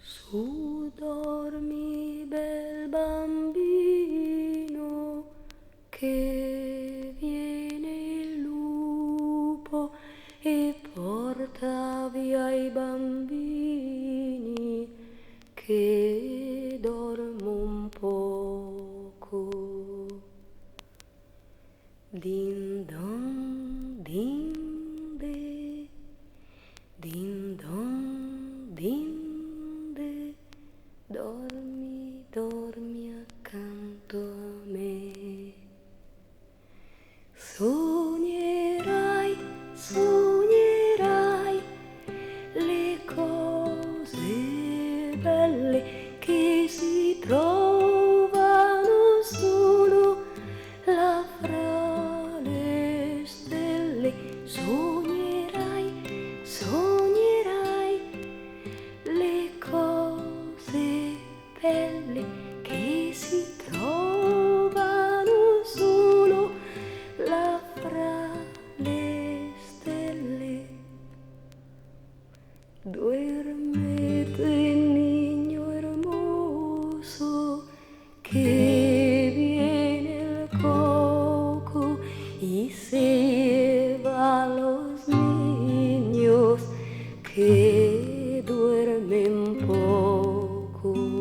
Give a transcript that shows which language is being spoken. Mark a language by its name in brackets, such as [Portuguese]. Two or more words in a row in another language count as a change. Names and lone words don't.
[Italian] Su dormi bel bambino, che viene il lupo e porta via i bambini che dormono poco. Din don din de, din don din de, dormi, dormi accanto a me. Sognerai, sognerai le cose belle che si trovano solo là fra le stelle. Sognerai, sognerai le cose belle che si trovano solo là fra le stelle. [Spanish] Duermete, niño hermoso, que viene el coco y se lleva a los niños que duermen poco.